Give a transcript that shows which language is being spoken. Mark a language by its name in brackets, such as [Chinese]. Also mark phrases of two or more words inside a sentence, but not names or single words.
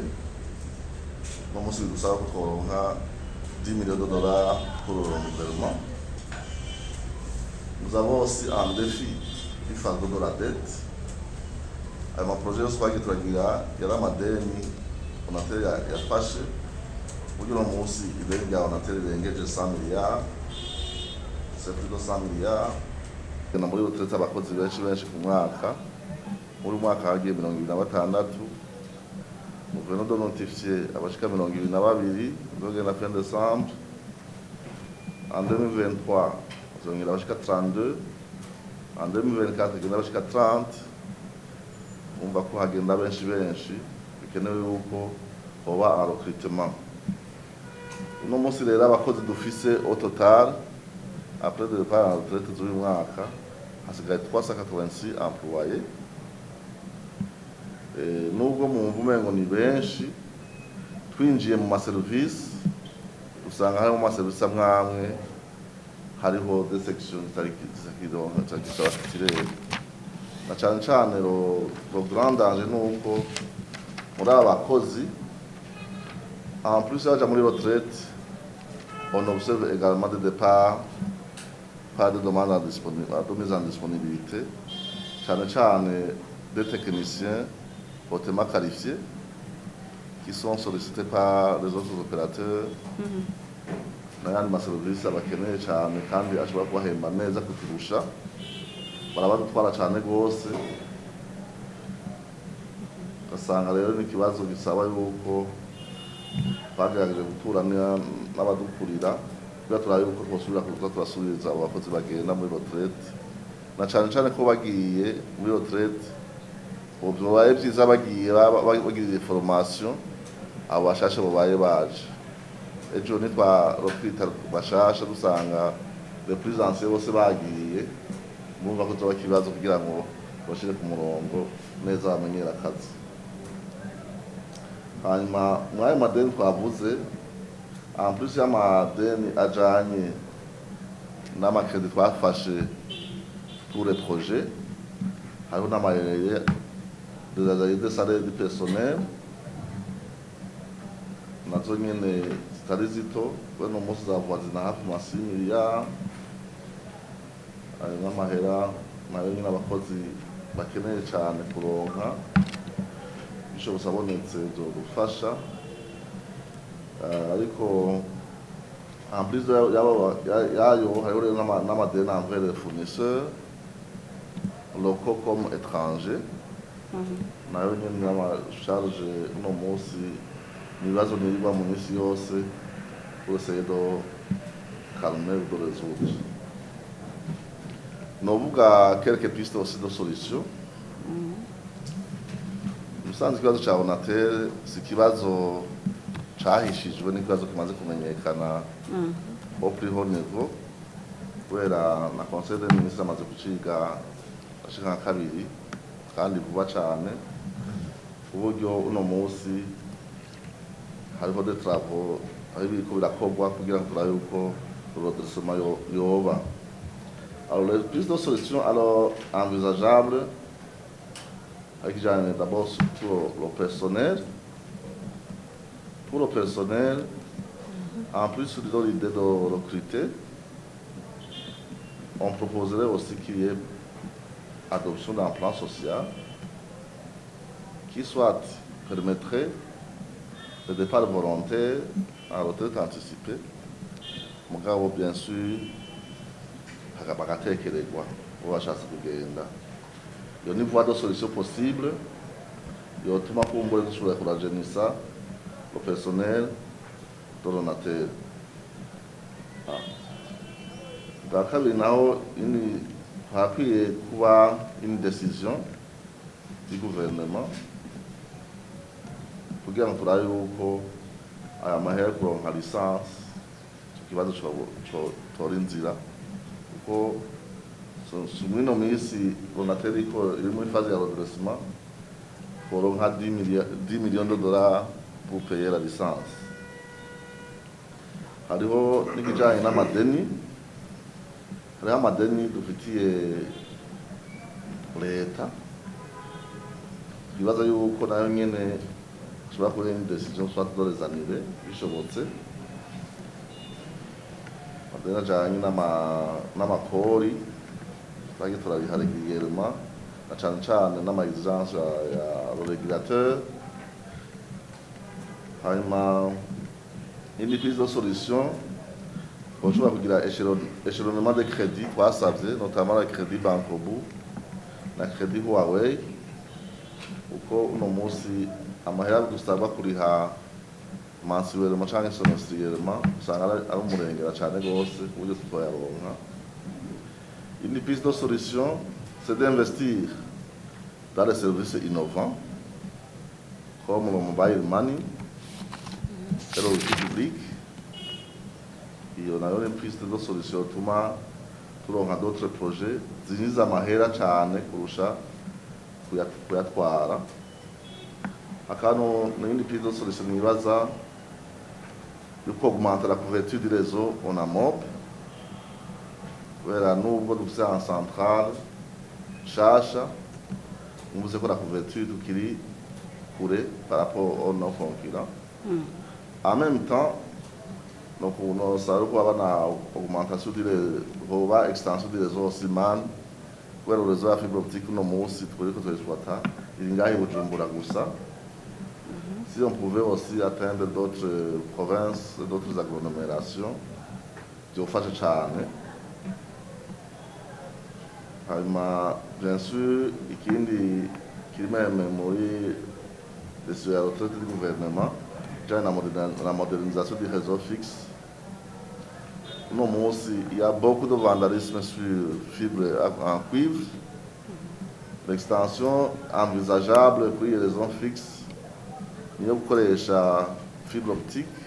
[French] Nous aussi, nous savons qu'on a 10 millions de dollars pour le renouvellement. Nous avons aussi un défi du fardeau de la dette. Avec mon projet, je crois qu'il y a la madeni, on a yafashe. [Rundi] Uno munsi irenga onateri rengeje 100 milliards, [French] c'est plus de 100 milliards. [Rundi] Na muri uturetse abakozi benshi ku mwaka. Muri mwaka hagiye 26. [French] Nous venons de notifier [Rundi] abashika 22 bazogenda [French] fin décembre. En 2023, [Rundi] bazongera abashika 32. En 2024, bagenda abashika 30. Umva ko hagenda benshi bikenewe yuko hoba un recrutement. Uno munsi rero abakozi dufise [French] au total après de départ en retraite [Rundi] z'uyu mwaka hasigaye 386 employés. Nubwo mwumva umengo ni benshi, twinjiye mu maserivisi usanga hari mu maserivisi amwe [French] hariho des sections [Rundi] zitakironka na cane [French] le grand danger [Rundi] nuko muri abakozi [French] en plus [Rundi] yaja muri [French] retraite, on observe également des départs par de demandes de mise en disponibilité, cane des techniciens hautement qualifiés qui sont sollicités par les autres opérateurs. [Rundi] N'ayandi maserivisi abakeneye cane kandi ashobora kubahemba neza kuturusha, barabadutwara cane gose. Ugasanga rero ni ikibazo gisaba yuko twagerageje guturana n'abadukurira kugira turabe yuko twosubira kuza turasubiriza abakozi bagenda muri retraite, na cane ko bagiye muri retraite babaye vyiza bagiye bagiriye formation abo bashashe babaye baje. Ejo nitwarokita bashasha dusanga [French] les plus anciens [Rundi] bose bagiye, mumva ko tuba kibazo kugira ngo bashire ku murongo neza bamenyera akazi. Hanyuma muri ayo madeni twavuze, en plus y'amadeni ajanye n'amakredi twafashe [French] pour les projets, [Rundi] hariho n'amayereye [French] des salaires du personnel [Rundi] nazo nyene zitari zito, bene umunsi zavwazina hafi ma 6 milliards. Ayo n'amahera nayo nyene abakozi bakeneye cane kuronka, bishobotse abonetse bizodufasha. [French] Ariko en plus [Rundi] yayo hariho rero n'amadeni [French] envers les fournisseurs locaux comme étrangers. [Rundi] Nayo nyene n'amasharge uno munsi ibibazo nirirwa mu misi yose [French] pour essayer de calmer ou de résoudre. Novuga quelques pistes aussi de solutions. [Rundi] Musanze ikibazo ca Onatel si ikibazo cahishijwe n'ikibazo kimaze kumenyekana [French] au plus haut niveau, [Rundi] kubera na [French] conseil des ministres [Rundi] amaze kuciga ashika nka kabiri kandi vuba cane, uburyo uno munsi hariho [French] des travaux [Rundi] aho biriko birakorwa kugira ngo turabe yuko redressement yoba. [French] Alors les pistes de solutions alors envisageables avec d'abord sur le personnel. Pour le personnel, en plus de l'idée de recruter, on proposerait aussi qu'il y ait adoption d'un plan social qui soit permettrait le départ volontaire en retraite anticipée. [Rundi] Mugabo [French] bien sûr [Rundi] bagatekererwa uwo bashatse kugenda. Iyo ni [French] voie de solution possible [Rundi] yotuma kumbure dushobora kurajenisa [French] le personnel de l'Onatel. [Rundi] Bwa kabiri naho hakwiye kuba [French] une décision du gouvernement [Rundi] kugira ngo turabe yuko aya mahera kuronka licence ikibazo tora inzira, kuko mwino misi Onatel iri muri phase ya redressement, kuronka [French] 10 millions de dollars pour payer la licence. [Rundi] Hariho n'ikijanye n'amadeni, hariho amadeni dufitiye leta, twibaza yuko nayo nyene ushobora kuba [French] une décision soit dans les années [Rundi] bishobotse, amadeni ajanye n'amakori twagiye turabiha régulièrement, na cane cane n'ama-exigence ya régulateur. Hanyuma indi [French] piste de solution [Rundi] boshobora kugira [French] échelonnement de crédit [Rundi] twasavye, [French] notamment le crédit Bankobu [Rundi] na crédit Huawei, uko uno musi amahera dusaba kuriha mensuellement canke semestriellement usanga ari umurengera cane gose ku buryo tutoyaronka. [French] Une piste de solution, c'est d'investir dans les services innovants, comme le mobile money et le outil public. Et on a une piste de solution, turonka d'autres projets, [Rundi] zinjiza amahera cane kurusha kuyatwara. Hakano n'indi [French] piste de solution [Rundi] nibaza yuko [French] augmenter la couverture du réseau en AMOP, [Rundi] kubera nubwo dufise [French] en centrale [Rundi] shasha mvuze ko [French] la couverture [Rundi] tukiri kure [French] par rapport aux nos concurrents. En même temps, donc on a [Rundi] ko abana [French] augmentation de extension du réseau Siman, kubera le réseau ya fibre optique [Rundi] no munsi twereko twexploita iri ngahe [French] Bujumbura gusa. Si on pouvait aussi atteindre d'autres provinces, d'autres agglomérations, [Rundi] byofasha cane. [French] Hanyuma bien sûr [Rundi] ikindi kiri [French] meme muri les autorités du gouvernement, la modernisation du réseau fixe. Non, moi aussi, il y a beaucoup de vandalisme sur fibre en cuivre. L'extension envisageable pour les réseaux fixes, il y a gukoresha fibre optique.